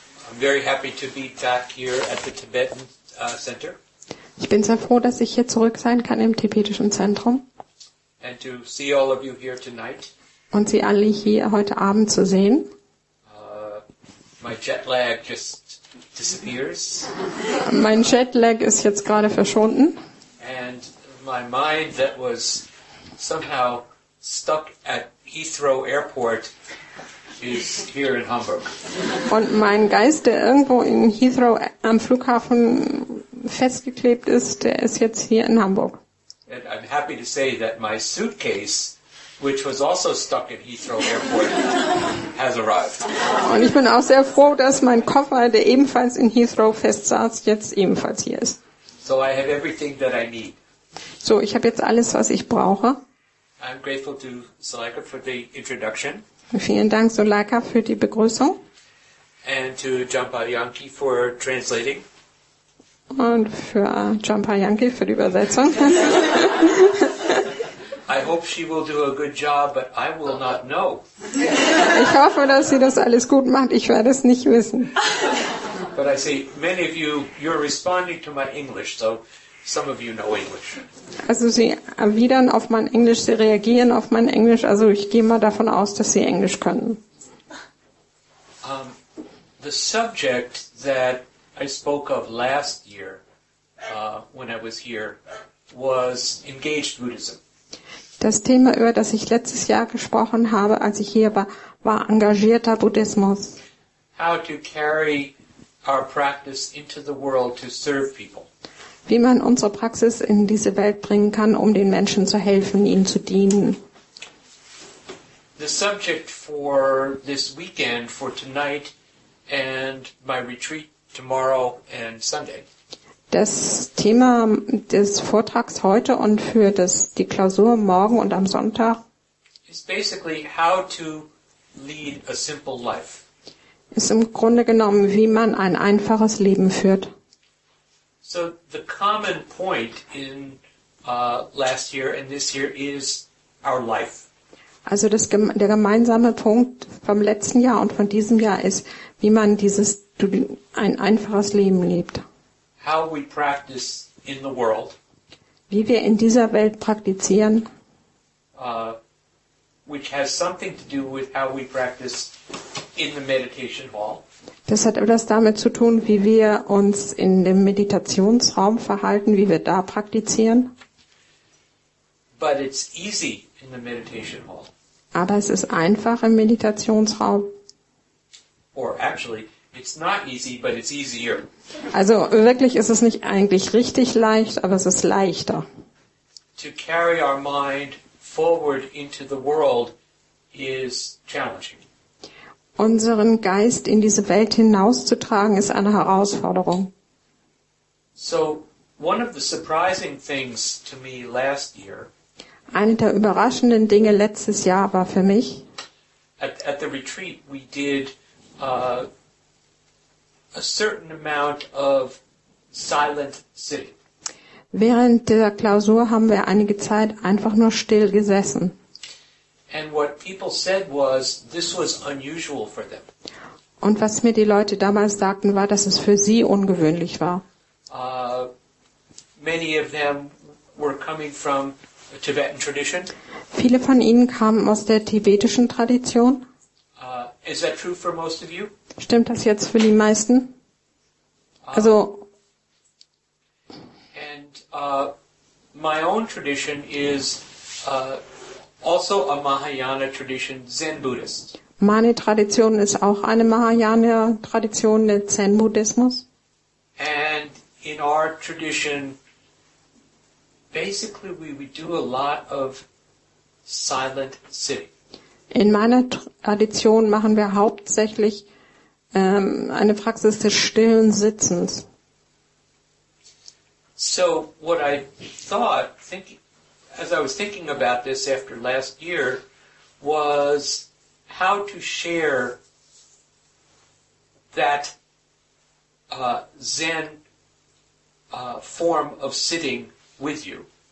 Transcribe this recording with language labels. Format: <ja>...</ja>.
<en>I'm very happy to be back here at the Tibetan Center.</en> <de>Ich bin sehr froh, dass ich hier zurück sein kann im Tibetischen Zentrum.</de> <en>And to see all of you here tonight.</en> <de>Und Sie alle hier heute Abend zu sehen.</de> <en>My jet lag just disappears.</en> <de>Mein Jetlag ist jetzt gerade verschwunden.</de> <en>And my mind that was somehow stuck at Heathrow Airport is here in Hamburg.</en> <de>Und mein Geist, der irgendwo in Heathrow am Flughafen festgeklebt ist, der ist jetzt hier in Hamburg.</de> <en>And I'm happy to say that my suitcase, which was also stuck at Heathrow Airport, has arrived.</en> <de>Und ich bin auch sehr froh, dass mein Koffer, der ebenfalls in Heathrow festsaß, jetzt ebenfalls hier ist.</de> <en>So I have everything that I need.</en> <de>So, ich habe jetzt alles, was ich brauche.</de> <en>I'm grateful to Suleika for the introduction.</en> <de>Vielen Dank, Suleika, für die Begrüßung.</de> <en>And to Jampa Yankee for translating.</en> <de>Und für Jampa Yankee für die Übersetzung.</de> <en>I hope she will do a good job, but I will not know.</en> <de>Ich hoffe, dass sie das alles gut macht. Ich werde es nicht wissen.</de> <en>But I see many of you, you're responding to my English, so some of you know English.</en> <de>Also sie erwidern auf mein Englisch, sie reagieren auf mein Englisch. Also ich gehe mal davon aus, dass sie Englisch können.</de> <en>The subject that I spoke of last year when I was here was engaged Buddhism.</en> <de>Das Thema, über das ich letztes Jahr gesprochen habe, als ich hier war, war engagierter Buddhismus.</de> <en>How to carry our practice into the world to serve people.</en> <de>Wie man unsere Praxis in diese Welt bringen kann, um den Menschen zu helfen, ihnen zu dienen.</de> <en>The subject for this weekend, for tonight and my retreat tomorrow and Sunday,</en> <de>Das Thema des Vortrags heute und für die Klausur morgen und am Sonntag</de> <en>is basically how to lead a simple life.</en> <de>ist im Grunde genommen, wie man ein einfaches Leben führt.</de> <en>So the common point in last year and this year is our life.</en> <de>Also der gemeinsame Punkt vom letzten Jahr und von diesem Jahr ist, wie man ein einfaches Leben lebt.</de> <en>How we practice in the world,</en> <de>Wie wir in dieser Welt praktizieren,</de> <en>which has something to do with how we practice in the meditation hall.</en> <de>das hat etwas damit zu tun, wie wir uns in dem Meditationsraum verhalten, wie wir da praktizieren.</de> <en>But it's easy in the meditation hall.</en> <de>Aber es ist einfach im Meditationsraum.</de> <en>Or actually, it's not easy, but it's easier.</en> <de>Also wirklich ist es nicht eigentlich richtig leicht, aber es ist leichter.</de> <en>To carry our mind forward into the world is challenging.</en> <de>Unseren Geist in diese Welt hinauszutragen, ist eine Herausforderung.</de> <en>So, one of the surprising things to me last year,</en> <de>Eine der überraschenden Dinge letztes Jahr war für mich,</de> <en>at the retreat, we did a certain amount of silent sitting.</en> <de>während der Klausur haben wir einige Zeit einfach nur still gesessen.</de> <en>And what people said was this was unusual for them.</en> <de>Und was mir die Leute damals sagten, war, dass es für sie ungewöhnlich war.</de> <en>Many of them were coming from a Tibetan tradition.</en> <de>Viele von ihnen kamen aus der tibetischen Tradition.</de> <en>Is that true for most of you?</en> <de>Stimmt das jetzt für die meisten? Also,</de> <en>And my own tradition is also a Mahayana tradition, Zen Buddhist.</en> <de>meine Tradition ist auch eine Mahayana-Tradition, der Zen-Buddhismus.</de> <en>And in our tradition, basically we do a lot of silent sitting.</en> <de>In meiner Tradition machen wir hauptsächlich eine Praxis des stillen Sitzens.</de> <en>So what I thought, as I was thinking about this after last year, was how to share that Zen form of sitting with you.</en>